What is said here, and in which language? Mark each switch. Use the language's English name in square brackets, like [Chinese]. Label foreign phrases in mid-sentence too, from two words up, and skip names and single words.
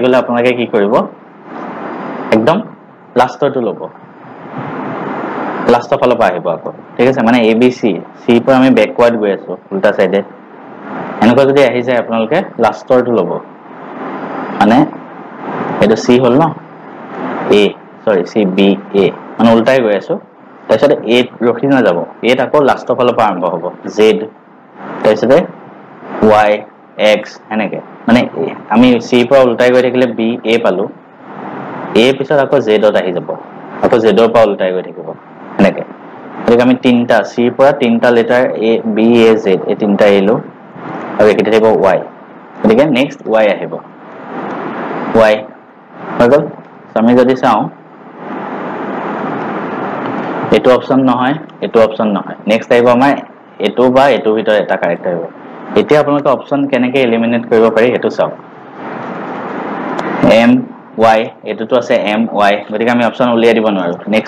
[Assamese] গলে আপোনালোকে কি কৰিব একদম লাষ্টৰটো লব লাষ্টৰ ফালৰ পৰা আহিব আকৌ ঠিক আছে মানে a b c c পৰা আমি ব্যাকওয়াৰ্ড গৈ আছো উল্টা সাইডে এনেকুৱা যদি আহি যায় আপোনালোকে লাষ্টৰটো লব মানে এটো c হল ন a sorry c b a মানে উল্টাই গৈ আছো তাৰপিছত a ৰখি না যাব a আকৌ লাষ্টৰ ফালৰ পৰা আৰম্ভ হ'ব z তাৰপিছত y x এনেকে মানে আমি c পৰা উল্টাই গৈ থাকিলে b a পালো a পিছত আকৌ z ত আহি যাব আকৌ z ৰ পৰা উল্টাই গৈ থাকিব এনেকে গতিকে আমি তিনটা c পৰা তিনটা লেটাৰ a b a z এই তিনটা এলো আৰু একেটা থাকিব y গতিকে নেক্সট y আহিব y হৈ গল আমি যদি চাও এটো অপচন নহয় এটো অপচন নহয় নেক্সট আহিব আমাৰ এটো বা এটো ভিতৰ এটা কাৰেক্ট আহিব এতিয়া আপোনালোকে অপচন কেনেকৈ এলিমিনেট কৰিব পাৰি হেতু চাও m y এটোটো আছে m y গতিকে আমি অপচন উলিয়াই দিব নোৱাৰো নেক্সট